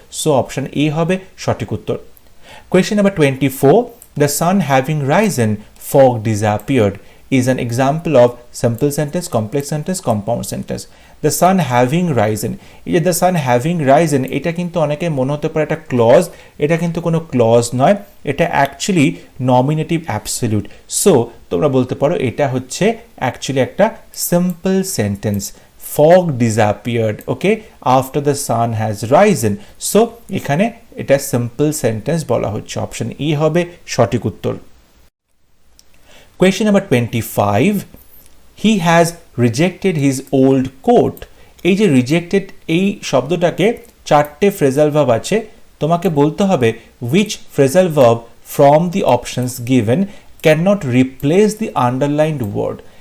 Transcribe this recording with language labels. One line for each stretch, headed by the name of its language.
Bangla: So option A হবে সঠিক উত্তর।
English: Question number 24, the sun having risen, fog disappeared is an example of simple sentence, complex sentence, compound sentence. The sun having risen,
Bangla: এই যে the sun having risen, এটা কিন্তু অনেকে মনে হতে পারে একটা ক্লজ, এটা কিন্তু কোনো ক্লজ নয়, এটা অ্যাকচুয়ালি নমিনেটিভ অ্যাবসলিউট। সো তোমরা বলতে পারো এটা হচ্ছে অ্যাকচুয়ালি একটা simple sentence.
English: fog disappeared, okay, after the sun has risen.
Bangla: So এখানে এটা সিম্পল সেন্টেন্স বলা হচ্ছে। অপশন ই হবে সঠিক উত্তর।
English: Question number 25, he has rejected his old coat.
Bangla: এই যে রিজেক্টেড, এই শব্দটাকে চারটে ফ্রেজাল ভার্ব আছে, তোমাকে বলতে হবে
English: which phrasal verb from the options given cannot replace the underlined word।